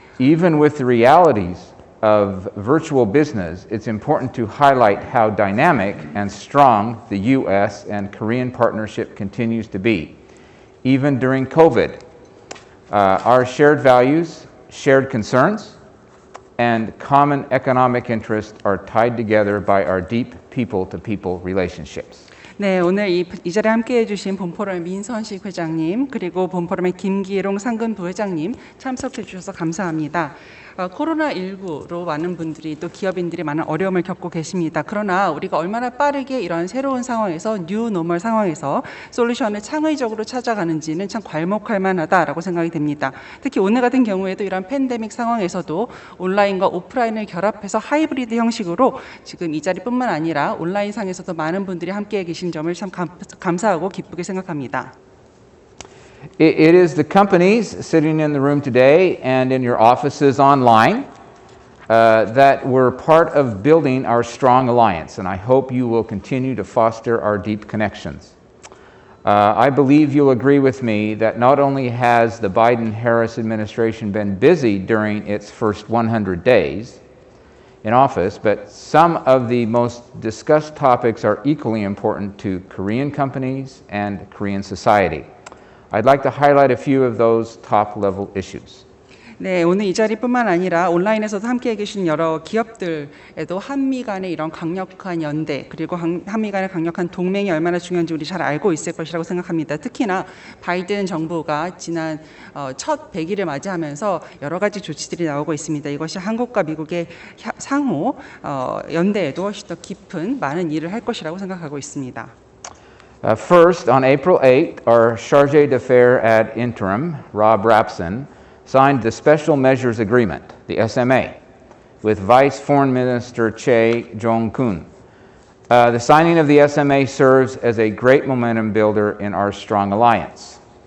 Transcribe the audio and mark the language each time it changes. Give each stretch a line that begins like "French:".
English: Even with the realities of virtual business, it's important to highlight how dynamic and strong the U.S. and Korean partnership continues to be, even during COVID. Our shared values, shared concerns, and common economic interests are tied together by our deep people-to-people relationships.
Korean: 네, 오늘 이 자리에 함께해 주신 본포럼의 민선식 회장님 그리고 본포럼의 김기롱 상근 부회장님 참석해 주셔서 감사합니다. 코로나19로 많은 분들이 또 기업인들이 많은 어려움을 겪고 계십니다. 그러나 우리가 얼마나 빠르게 이런 새로운 상황에서 뉴 노멀 상황에서 솔루션을 창의적으로 찾아가는지는 참 괄목할 만하다라고 생각이 됩니다. 특히 오늘 같은 경우에도 이런 팬데믹 상황에서도 온라인과 오프라인을 결합해서 하이브리드 형식으로 지금 이 자리뿐만 아니라 온라인 상에서도 많은 분들이 함께해 계신 점을 참 감사하고 기쁘게 생각합니다.
English: It is the companies sitting in the room today and in your offices online that were part of building our strong alliance, and I hope you will continue to foster our deep connections. I believe you'll agree with me that not only has the Biden-Harris administration been busy during its first 100 days in office, but some of the most discussed topics are equally important to Korean companies and Korean society. I'd like to highlight a few of those top-level issues.
Korean: 네, 오늘 이 자리뿐만 아니라 온라인에서도 함께해 계신 여러 기업들에도 한미 간의 이런 강력한 연대 그리고 한미 간의 강력한 동맹이 얼마나 중요한지 우리 잘 알고 있을 것이라고 생각합니다. 특히나 바이든 정부가 지난 첫 100일을 맞이하면서 여러 가지 조치들이 나오고 있습니다. 이것이 한국과 미국의 상호 연대에도 훨씬 더 깊은 많은 일을 할 것이라고 생각하고 있습니다.
English: First, on April 8th, our Chargé d'Affaires ad interim, Rob Rapson, signed the Special Measures Agreement, the SMA, with Vice Foreign Minister Choi Jong-kun. The signing of the SMA serves as a great momentum builder in our strong alliance.